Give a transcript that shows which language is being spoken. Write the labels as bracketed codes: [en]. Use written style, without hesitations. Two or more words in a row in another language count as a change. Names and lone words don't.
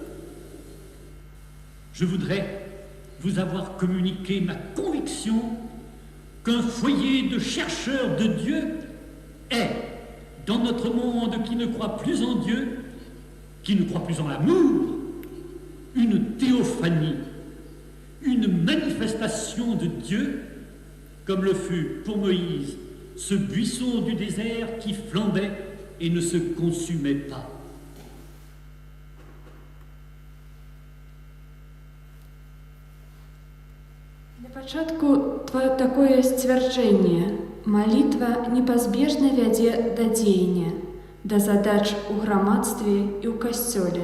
[fr] Je voudrais vous avoir communiqué ma conviction qu'un foyer de chercheurs de Dieu est, dans notre monde qui ne croit plus en Dieu, qui ne croit plus en l'amour, une théophanie, une manifestation de Dieu, comme le fut pour Moïse ce buisson du désert qui flambait et ne se consumait pas. [be] Для пачатку такое сцвярджэнне. Малітва непазбежна вядзе да дзеяння, да задач у грамадстве і ў касцёле.